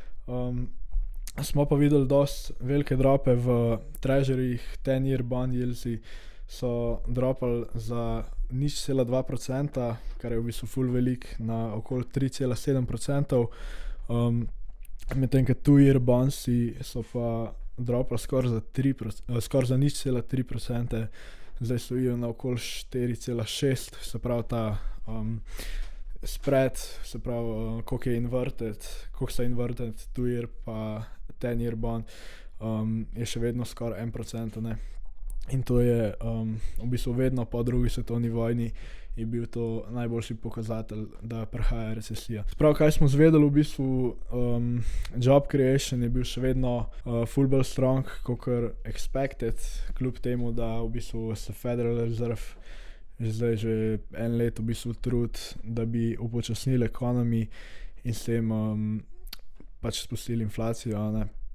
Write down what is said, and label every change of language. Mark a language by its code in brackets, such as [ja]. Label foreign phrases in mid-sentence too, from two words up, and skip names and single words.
[sl] Smo pa videli dosti velike drope v treasuryjih, [en] 10-year bond yieldsi [sl] so dropali za 0,2%, kar je v bistvu full velik, na okoli 3,7%, medtem ko [en] 2-year bondsi [sl] so pa dropali skoraj za 0,3%, zdaj stojijo na okoli 4,6%, se pravi ta spread, se pravi koliko je inverted, koliko sta inverted 2-year pa [en] 10-year bond, [sl] je še vedno skoraj 1%, ne. In to je v bistvu vedno po drugi svetovni vojni je bil to najboljši pokazatelj, da prihaja recesija. Sprav, kaj smo zvedeli v bistvu, [en] job creation [sl] je bil še vedno full bolj strong kakor expected, kljub temu, da v bistvu se Federal Reserve zdaj že en let v bistvu trudi, da bi upočasnili economy in s tem pač spustili inflacijo, ne.